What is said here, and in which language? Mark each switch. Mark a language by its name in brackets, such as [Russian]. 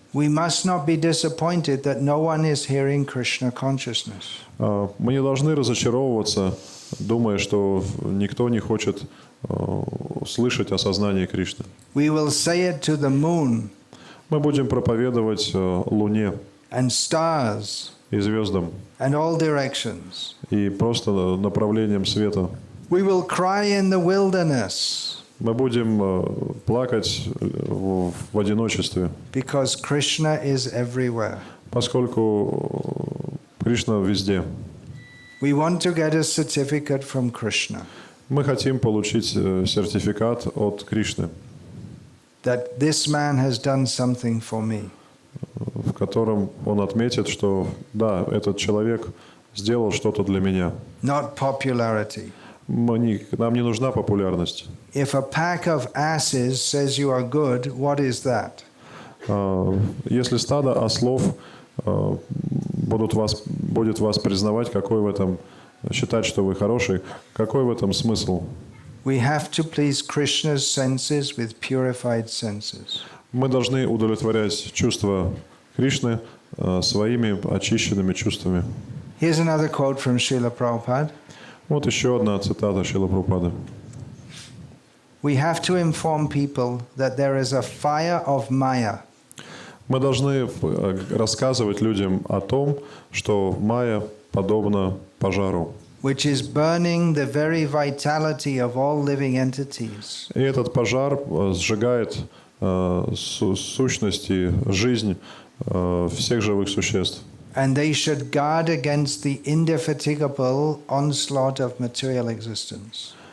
[English] We must not be disappointed that no one is hearing Krishna consciousness. [Russian] Мы не должны разочаровываться, думая, что никто не хочет слышать о сознании Кришны. [English] We will say it to the moon. [Russian] Мы будем проповедовать Луне [English] And stars. [Russian] И звездам. [English] And all directions. [Russian] И просто направлением света. [English] We will cry in the wilderness. [Russian] Мы будем плакать в одиночестве. [English] Because Krishna is everywhere. [Russian] Поскольку Кришна везде. [English] We want to get a certificate from Krishna. [Russian] Мы хотим получить сертификат от Кришны, [English] that this man has done something for me. [Russian] в котором он отметит, что да, этот человек сделал что-то для меня. [English] Not popularity. [Russian] Нам не нужна популярность. [English] If a pack of asses says you are good, what is that? [Russian] Если стадо ослов будет вас признавать, какой в этом, считать, что вы хороший, какой в этом смысл? [English] We have to please Krishna's senses with purified senses. [Russian] Мы должны удовлетворять чувства Кришны своими очищенными чувствами. [English] Here's another quote from Srila Prabhupada. [Russian] Вот еще одна цитата Шрилы Прабхупады. [English] We have to inform people that there is a fire of Maya. [Russian] Мы должны рассказывать людям о том, что майя подобна пожару. [English] Which is burning the very vitality of all living entities. [Russian] И этот пожар сжигает сущность и жизнь всех живых существ. [English] And they should guard against the indefatigable onslaught of material existence.